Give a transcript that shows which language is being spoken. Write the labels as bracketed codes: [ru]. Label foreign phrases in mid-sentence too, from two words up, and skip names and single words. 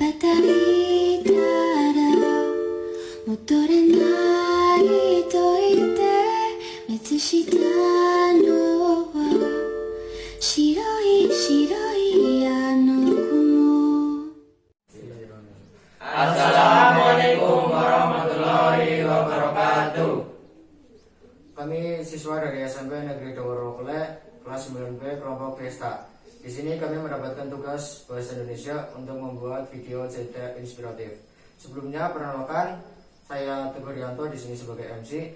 [ja] いたら戻れないと言って見したのは白い白いあの雲。 [ar] السلام عليكم ورحمة الله وبركاته. [id] Kami siswa dari SMP Negeri Dawarokole kelas 9B kelompok Vesta. Di sini kami mendapatkan tugas bahasa Indonesia untuk membuat video cerita inspiratif. Sebelumnya perkenalkan, saya Teguh Rianto di sini sebagai MC.